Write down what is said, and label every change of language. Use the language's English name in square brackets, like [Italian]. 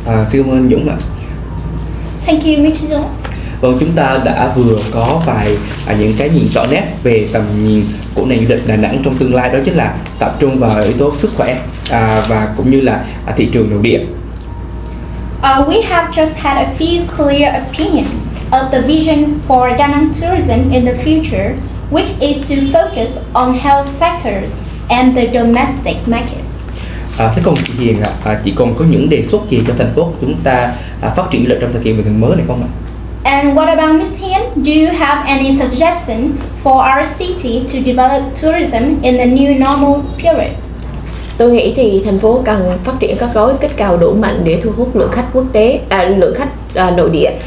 [Vietnamese] Xin cảm ơn anh Dũng ạ. [English] Thank you, Mr. Dũng. [Vietnamese] Vâng, chúng ta đã vừa có vài những cái nhìn rõ nét về tầm nhìn của nền du lịch Đà Nẵng trong tương lai, đó chính là tập trung vào yếu tố sức khỏe và cũng như là thị trường nội địa. [English] We have just had a few clear opinions of the vision for Da Nang tourism in the future, which is to focus on health factors and the domestic market. [Vietnamese] Thế còn chị Hiền chị còn có những đề xuất gì cho thành phố của chúng ta phát triển du lịch trong thời kỳ bình thường mới này không ạ? [English] And what about Ms. Hiền? Do you have any suggestion for our city to develop tourism in the new normal period? [Vietnamese] Tôi nghĩ thì thành phố cần phát triển các gói kích cầu đủ mạnh để thu hút lượng khách quốc tế, lượng khách nội địa.